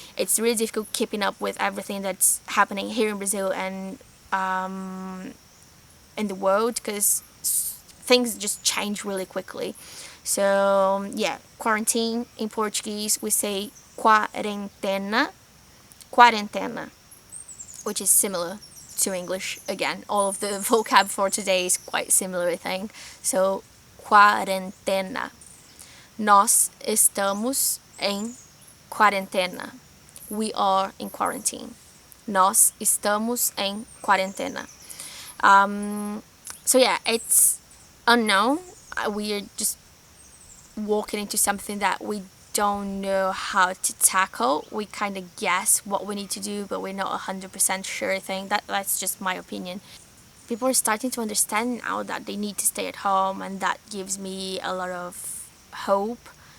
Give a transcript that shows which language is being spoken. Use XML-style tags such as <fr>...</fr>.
<en>It's really difficult keeping up with everything that's happening here in Brazil and in the world, because things just change really quickly. So yeah, quarantine in Portuguese we say quarentena, quarentena, which is similar to English. Again, all of the vocab for today is quite similar, I think. So quarentena.</en> <pt>Nós estamos em quarentena.</pt> <en>We are in quarantine.</en> <pt>Nós estamos em quarentena.</pt> <en>So yeah, it's unknown. We are just walking into something that we don't know how to tackle. We kind of guess what we need to do, but we're not 100% sure. I think that's just my opinion. People are starting to understand now that they need to stay at home, and that gives me a lot of hope.</en>